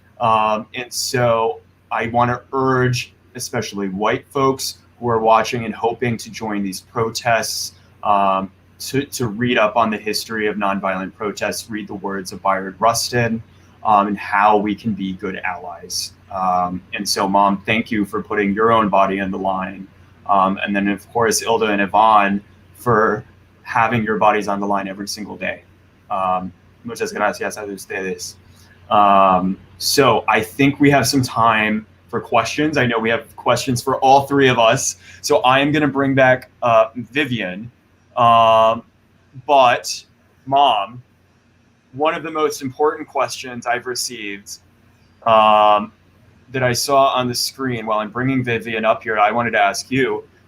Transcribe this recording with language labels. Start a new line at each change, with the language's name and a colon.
English: And so I want to urge, especially white folks who are watching and hoping to join these protests, to read up on the history of nonviolent protests, read the words of Bayard Rustin, and how we can be good allies. And so, Mom, thank you for putting your own body on the line. And then, of course, Ilda and Yvonne for having your bodies on the line every single day.
Spanish: Muchas gracias a ustedes.
English: So I think we have some time for questions. I know we have questions for all three of us. So I am going to bring back Vivian. But Mom, one of the most important questions I've received that I saw on the screen while I'm bringing Vivian up here, I wanted to ask you.